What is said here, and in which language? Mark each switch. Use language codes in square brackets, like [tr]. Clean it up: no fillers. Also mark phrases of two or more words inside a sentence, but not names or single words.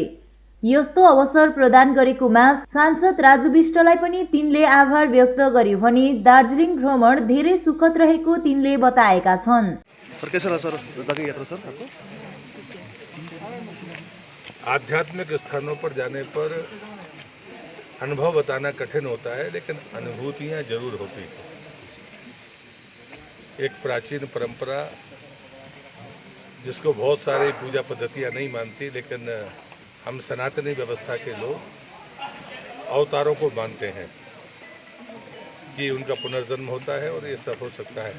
[ne] यस्तो अवसर प्रदान गरेकोमा सांसद राजु विष्टलाई पनि तिनले आभार व्यक्त गरे भने दार्जिलिङ भ्रमण धेरै सुखद रहेको तिनले बताएका छन्। [hi] आध्यात्मिक स्थानों पर जाने पर अनुभव बताना कठिन होता है, लेकिन अनुभूतियाँ जरूर होती हैं। एक प्राचीन परंपरा जिसको बहुत सारी पूजा पद्धतियाँ नहीं मानती, लेकिन हम सनातनी व्यवस्था के लोग अवतारों को मानते हैं कि उनका पुनर्जन्म होता है और ये सब हो सकता है।